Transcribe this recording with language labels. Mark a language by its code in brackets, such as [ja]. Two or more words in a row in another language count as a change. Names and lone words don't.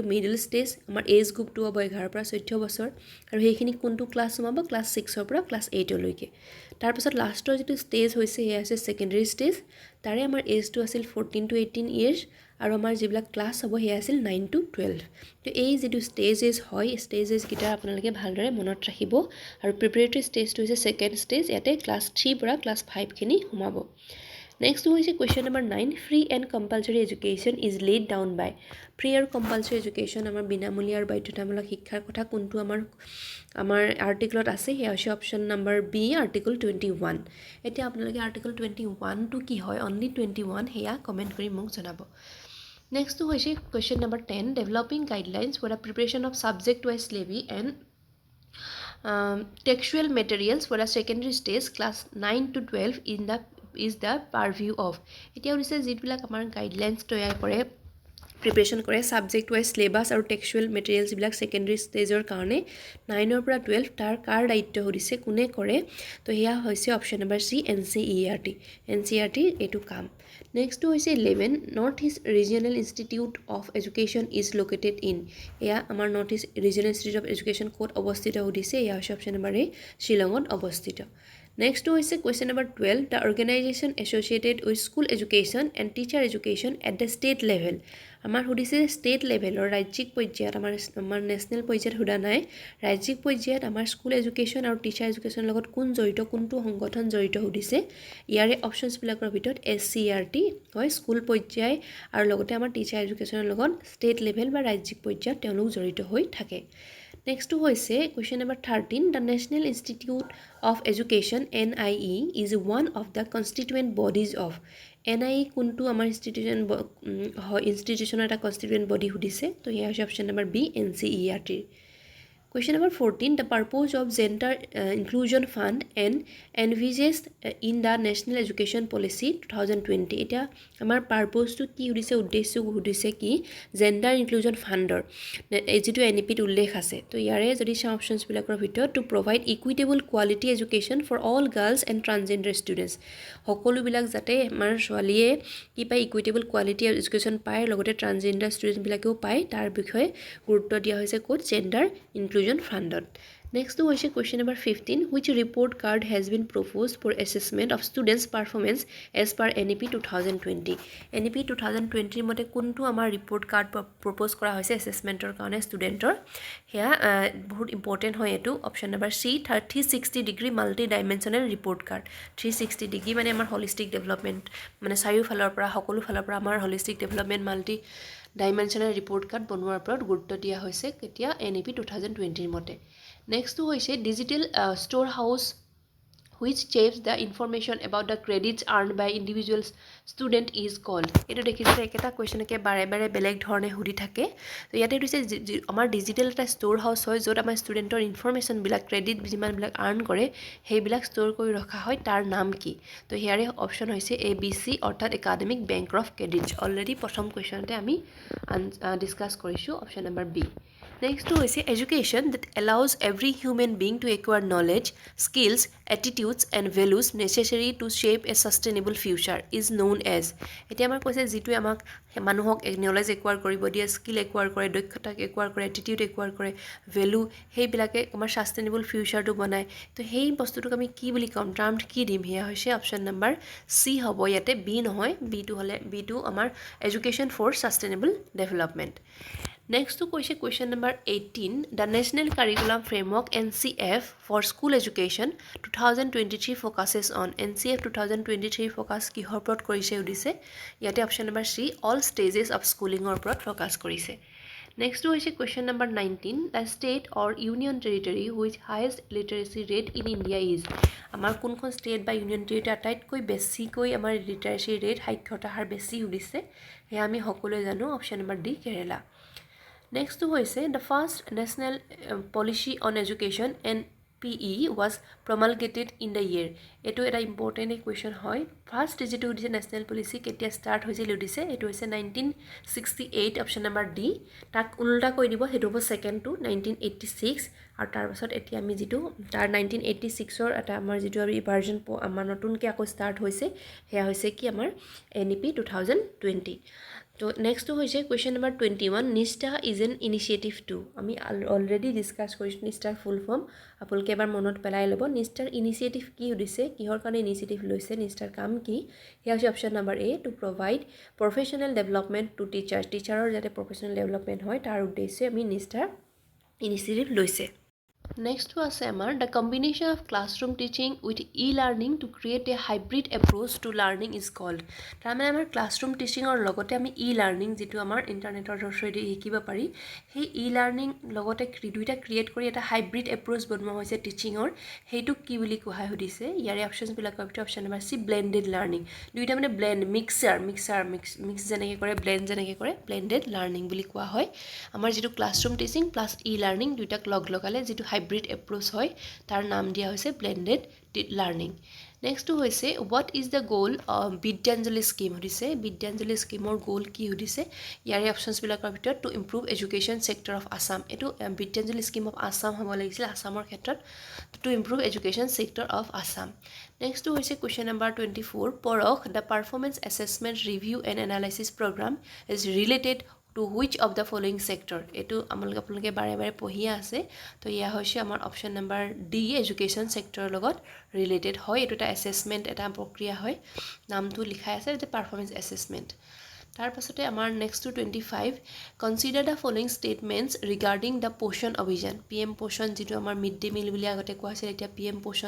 [en] middle stage [as] আমাৰ এজ গ্ৰুপটো হ'ব 11 পৰা 14 বছৰ আৰু হেখিনি কোনটো ক্লাছ হ'ব ক্লাছ 6 পৰা ক্লাছ 8 লৈকে তাৰ পাছত লাষ্টৰ যেটো স্টেজ হৈছে হেয়া আছে [en] secondary stage [as] তাৰে আমাৰ এজটো আছিল [en] 14 to 18 years [as] আৰু আমাৰ যিবিলাক ক্লাছ হ'ব হেয়া আছিল [en] 9 to 12 [as] তো এই যেটো স্টেজেস হয় স্টেজেস গিটা আপোনালোকে ভালদৰে মনত ৰাখিব আৰু প্ৰিপাৰেটৰি স্টেজটো হৈছে [en] second stage [as] ইয়াতে ক্লাছ 3 পৰা ক্লাছ 5 খিনি সোমাব Next হৈছে [en] question number 9 free and compulsory education is laid down by free [as] আৰু [en] compulsory education [as] আমাৰ বিনামূলীয়া আৰু বাধ্যতামূলক শিক্ষাৰ কথা কোনটো আমাৰ আৰ্টিকলত আছে হেয়া হৈছে [en] option number [as] বি আৰ্টিকল 21 এতিয়া আপোনালোকে আৰ্টিকল 21 টো কি হয় only 21 হেয়া কমেন্ট কৰি মোক জনাব Next হৈছে [en] question number 10 developing guidelines for the preparation of subject wise syllabi and textual materials for the secondary stage class 9 to 12 is the purview of [as] এতিয়া হৈছে যিবিলাক আমাৰ গাইডলাইনস তৈয়াৰ কৰে প্ৰিপাৰেচন কৰে [en] subject wise syllabus [as] আৰু [en] textual materials [as] বিলাক সেকেন্ডাৰী ষ্টেজৰ কাৰণে 9 ৰ পৰা 12 তাৰ কাৰ দায়িত্ব হদিছে কোনে কৰে তো হেয়া হৈছে [en] option number C [as] NCERT এটো কাম নেক্সট হৈছে 11 [en] North East Regional Institute of Education is located in [as] এয়া আমাৰ নৰ্থ ইষ্ট ৰিজিয়নেল ইনষ্টিটিউট অফ এডুকেশ্যন কোড অৱস্থিত হদিছে এয়া হৈছে [en] option number A [as] শিলঙত অৱস্থিত Next হৈছে [en] question number 12 the organization associated with school education and teacher education at the state level [as] আমাৰ হদিছে [en] state level [as] or ৰাজ্যিক পৰ্যায়ত আমাৰ নেশনাল পৰ্যায়ত হুদা নাই ৰাজ্যিক পৰ্যায়ত আমাৰ [en] school education [as] আৰু [en] teacher education [as] লগত কোন জড়িত কোনটো সংগঠন জড়িত হদিছে ইয়াৰে অপচনস বিলাকৰ ভিতৰত SCERT হয় স্কুল পৰ্যায় আৰু লগতে আমাৰ টিচাৰ এডুকেশ্যনৰ লগত [en] state level [as] বা ৰাজ্যিক পৰ্যায়ত তেওঁলোক জড়িত হৈ থাকে নেক্সটটো হৈছে [en] question number 13 the National Institute of Education NIE is one of the constituent bodies of NIE [as] কোনটো আমাৰ ইনষ্টিটিউশ্যনৰ এটা [en] constituent body [as] সুধিছে তো এয়া হৈছে [en] option number B NCERT Question number 14 the purpose of gender inclusion fund and envisages in the national education policy 2020 [as] এটা আমাৰ [en] purpose to [as] কি উদ্দেশ্য উদ্দেশ্য কি [en] gender inclusion [as] funder যেটো NEP ত উল্লেখ আছে তো ইয়াৰে যদি সম অপশনস বিলাকৰ ভিতৰত [en] to provide equitable quality education for all girls and transgender students [as] সকলো বিলাক যাতে আমাৰ ছোৱালীয়ে কি পায় [en] equitable quality education [as] পায় লগতে [en] transgender students [as] বিলাকেও পায় তাৰ বিষয়ে গুৰুত্ব দিয়া হৈছে কোড [en] gender inclusion funded. Next was question number 15 which report card has been proposed for assessment of students performance as per NEP 2020 NEP 2020 [as] মতে কোনটো আমাৰ [en] report card propose [as] কৰা হৈছে [en] assessmentor [as] কাৰণে ষ্টুডেন্টৰ হেয়া বহুত ইম্পৰ্টেন্ট হয় এটো অপশন নম্বৰ C [en] 360 degree multi dimensional report card 360 degree [as] মানে আমাৰ [en] holistic development [as] মানে চাৰিও ফালৰ পৰা সকলো ফালৰ পৰা আমাৰ [en] holistic development multi dimensional report card [as] বনোৱাৰ ওপৰত গুৰুত্ব দিয়া হৈছে কেতিয়া NEP 2020 মতে next হৈছে [en] digital storehouse which saves the information about the credits earned by individual student is called [as] এটো দেখিছে একটা কোৱেশ্চন কে বাৰে বাৰে বেলেগ ধৰণে হুৰি থাকে তো ইয়াতে দিছে আমাৰ ডিজিটেল এটা [en] store house [as] হয় য'ত আমাৰ ষ্টুডেন্টৰ ইনফৰমেশন বিলাক ক্ৰেডিট যিমান বিলাক আৰ্ন কৰে সেই বিলাক ষ্ট'ৰ কৰি ৰখা হয় তাৰ নাম কি তো হিয়াৰে অপশন হৈছে ABC অৰ্থাৎ একাডেমিক বেংক অফ ক্ৰেডিটছ অলৰেডি প্ৰথম কোৱেশ্চনতে আমি ডিসকাস কৰিছো [en] option number B Next is education that allows every human being to acquire knowledge, skills, attitudes and values necessary to shape a sustainable future is known as. [as] এটি আমাৰ কৈছে যেটো আমাক মানুহক [en] knowledge acquire [as] কৰিব দিয়ে, [en] skill acquire [as] কৰে, দক্ষতা acquire কৰে, [en] attitude acquire [as] কৰে, value সেই বিলাকে আমাৰ [en] sustainable future [as] টো বনায় তো সেই বস্তুটোক আমি কি বুলি কম টাৰ্মড কি দিম হিয়া হৈছে [en] option number C [as] হ'ব ইয়াতে বি নহয় বি টো হলে বি টো আমাৰ [en] education for sustainable development Next question number 18 the National Curriculum Framework NCF for School Education 2023 focuses on NCF 2023 focus [as] কিহৰ ওপৰত কৰিছে উদিছে ইয়াতে [en] option number C all stages of schooling [as] ৰ ওপৰত ফোকাস কৰিছে Next হৈছে [en] question number 19 the state or union territory which highest literacy rate in India is [as] আমাৰ কোনখন ষ্টেট বা [en] union territory [as] আটাইতকৈ বেছিকৈ আমাৰ [en] literacy rate [as] সাক্ষৰতা হাৰ বেছি উদিছে হে আমি সকলোৱে জানো [en] option number D [as] কেৰালা [en] Next was the first national policy on education NPE was promulgated in the year. [as] এটো এটা [en] important question [as] hoy. First যেটো দিছে [en] national policy [as] কেতিয়া start হৈছিল দিছে এটো হৈছে 1968 [en] option number D. [as] তাক উল্টা কৈ দিব হেটো হ'ব [en] second to 1986 [as] আৰু তাৰ পাছত এতিয়া আমি যেটো তাৰ 1986 ৰ এটা আমাৰ যেটো আমি ভাৰ্জন আমাৰ নতুনকৈ আকৌ start হৈছে হেয়া হৈছে কি আমাৰ NEP 2020 [en] So next [as] হৈছে [en] question number 21 NISTA is an initiative to [as] আমি already discuss কৰিছো [en] NISTA full form [as] আপোনালোকে এবাৰ মনত পেলাই লব [en] NISTA initiative [as] কি উদিছে কিহৰ কাৰণে initiative লৈছে NISTA কাম কি হিয়া হৈছে [en] option number A to provide professional development to teachers teacher [as] যাতে [en] professional development [as] হয় তাৰ উদ্দেশ্যে আমি [en] NISTA initiative [as] লৈছে [en] Next was the combination of classroom teaching with e-learning to create a hybrid approach to learning is called. [as] তাৰমানে আমাৰ [en] classroom teaching [as] or লগতে আমি e-learning যেটো আমাৰ ইন্টাৰনেটৰ থ্ৰুদি শিকিবা পাৰি সেই e-learning লগতে দুইটা ক্ৰিয়েট কৰি এটা [en] hybrid approach [as] বনোৱা হৈছে teaching or হেইটো কি বুলি কোৱা হৈদিছে ইয়াৰে অপচনস বিলাক [en] option number C blended learning [as] দুইটা মানে [en] blend mix [as] যেনেকৈ কৰে blend যেনেকৈ কৰে [en] blended learning [as] বুলি কোৱা হয় আমাৰ যেটো [en] classroom teaching plus e-learning [as] দুইটাক লগালে যেটো [en] hybrid approach [as] হয় তাৰ নাম দিয়া হৈছে [en] blended learning [as] next hoise [en] what is the goal of B.Ed scheme [as] hodise [en] B.Ed scheme [as] or goal কি হদিছে ইয়াৰে options বিলাকৰ ভিতৰ [en] to improve education sector of Assam [as] etu [en] B.Ed scheme of Assam [as] হ'ব লাগিছিল অসমৰ খেত্ৰত [en] to improve education sector of Assam [as] next hoise [en] question number 24 porok the performance assessment review and analysis program is related to which of the following sector [as] etu আপোনালোকে বাৰে বাৰে পঢ়িয়া আছে তো ইয়া হৈছে আমাৰ [en] option number D education sector [as] লগত ৰিলেটেড হয় এটো এটা অ্যাসেসমেন্ট এটা প্ৰক্ৰিয়া হয় নামটো লিখা আছে যে [en] performance assessment [as] তাৰ পাছতে আমাৰ [en] next to 25 consider the following statements regarding the [as] পোষণ অভিযান PM পোষণ যিটো আমাৰ [en] mid day meal [as] বুলি আগতে কোৱা হৈছিল এতিয়া PM পোষণ